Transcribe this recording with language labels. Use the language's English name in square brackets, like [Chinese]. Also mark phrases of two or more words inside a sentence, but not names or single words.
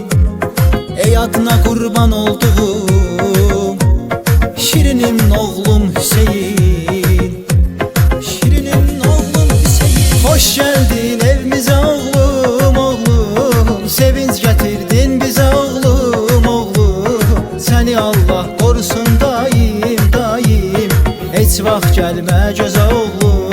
[Turkish] Ey adına kurban olduğum, şirinim oğlum Hüseyin. Hoş geldin evimize oğlum, oğlum. Sevinç getirdin bize oğlum, oğlum. [Azerbaijani] Səni Allah qorusun daim, daim. Heç vaxt gəlmə gözə oğlum.